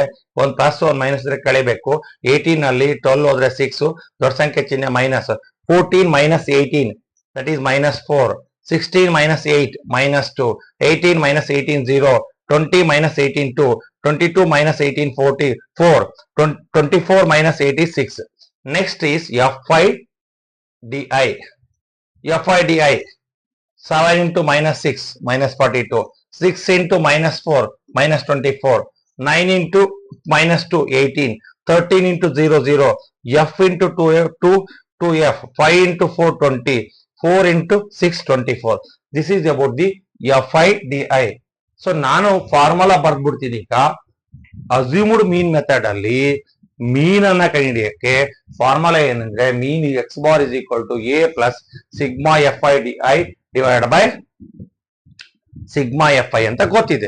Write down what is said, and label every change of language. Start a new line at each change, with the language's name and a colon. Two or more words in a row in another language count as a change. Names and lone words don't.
Kannada: 1 ಪ್ಲಸ್ 1 ಮೈನಸ್ ಇದ್ರೆ ಕಳಿಬೇಕು. 18 ಅಲ್ಲಿ 12 ಹೋದ್ರೆ 6, ದೊಡ್ಡ ಸಂಖ್ಯೆ ಚಿಹ್ನೆ ಮೈನಸ್.
English: 14 minus 18 that is minus 4. 16 minus 8 minus 2, 18 minus 18 0, 20 minus 18 2, 22 minus 18 4, 24 minus 8 is 6. Next is fi di. Fi di 7 into minus 6 minus 42, 6 into minus 4 minus 24, 9 into minus 2 18, 13 into 0 0, f into 2f, 5 into 4 20, 4 into 6 24. This is about the fi di.
Kannada: ಸೊ ನಾನು ಫಾರ್ಮುಲಾ ಬರ್ದ್ಬಿಡ್ತೀನಿ. ಈಗ
English: assumed mean method
Kannada: ಅಲ್ಲಿ ಮೀನ್ ಅನ್ನ ಕಂಡುಹಿಡಿಯಕ್ಕೆ ಫಾರ್ಮುಲಾ ಏನಂದ್ರೆ
English: mean x bar is equal to a plus sigma f i d i divide by sigma f i
Kannada: ಅಂತ ಗೊತ್ತಿದೆ.